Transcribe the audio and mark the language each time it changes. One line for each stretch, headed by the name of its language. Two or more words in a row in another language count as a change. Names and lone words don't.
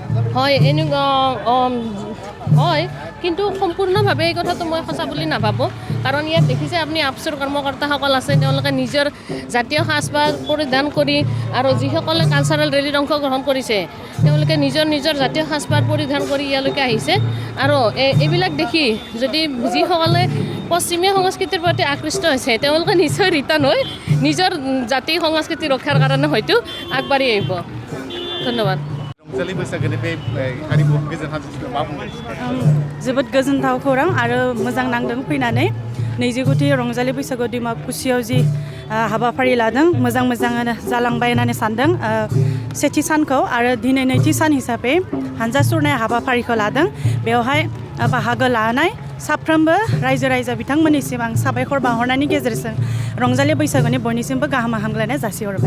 Assamese: হয় এনেকুৱা হয় কিন্তু সম্পূৰ্ণভাৱে এই কথাটো মই সঁচা বুলি নাভাবোঁ কাৰণ ইয়াত দেখিছে আপুনি আপচুৰ কৰ্মকৰ্তাসকল আছে তেওঁলোকে নিজৰ জাতীয় সাজপাৰ পৰিধান কৰি আৰু যিসকলে কালচাৰেল ৰেলীত অংশগ্ৰহণ কৰিছে তেওঁলোকে নিজৰ নিজৰ জাতীয় সাজপাৰ পৰিধান কৰি ইয়ালৈকে আহিছে আৰু এইবিলাক দেখি যদি যিসকলে পশ্চিমীয়া সংস্কৃতিৰ প্ৰতি আকৃষ্ট হৈছে তেওঁলোকে নিশ্চয় ৰিটাৰ্ণ হৈ নিজৰ জাতি সংস্কৃতি ৰক্ষাৰ কাৰণে হয়তো আগবাঢ়ি আহিব ধন্যবাদ
Bodo: जोबोद गोजोनथाव खौरां आरो मोजां नांदों फैनानै 29थि रंजालि बैसागु डिमाकुसियाव जि हाबाफारि लादों मोजां मोजाङानो जालांबाय होननानै सानदों सेथि सानखौ आरो दिनै नैथि सान हिसाबै हानजा सुरनाय हाबाफारिखौ लादों बेवहाय बाहागो लानाय साफ्रोमबो रायजो राजा बिथांमोननिसिम आं साबायखर बावहरनायनि गेजेरजों रंजालि बैसागुनि बयनिसिमबो गाहाम हामग्लायनाय जासिहरबाय